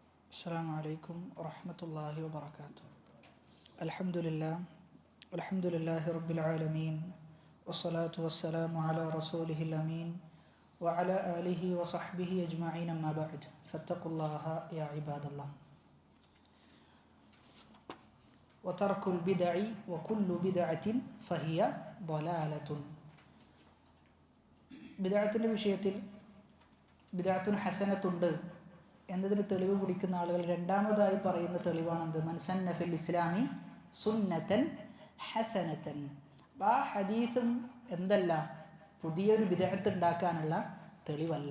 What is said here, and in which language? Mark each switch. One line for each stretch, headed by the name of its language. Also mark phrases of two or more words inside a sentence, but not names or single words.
Arabic: السلام عليكم ورحمة الله وبركاته. الحمد لله رب العالمين، والصلاة والسلام على رسوله الأمين وعلى آله وصحبه أجمعين، أما بعد فاتقوا الله يا عباد الله. وترك البدع وكل بدعة فهي ضلالة.
Malayalam: ബിദ്അത്തിന്റെ വിഷയത്തിൽ
Arabic: بدعة حسنة
Malayalam: എന്നതിന് തെളിവ് പിടിക്കുന്ന ആളുകൾ രണ്ടാമതായി പറയുന്ന തെളിവാണെന്ത്?
Arabic: من سن في الإسلام سنة حسنة.
Malayalam: ആ ഹദീസും എന്തല്ല, പുതിയൊരു ബിദ്അത്ത് ഉണ്ടാക്കാനുള്ള തെളിവല്ല.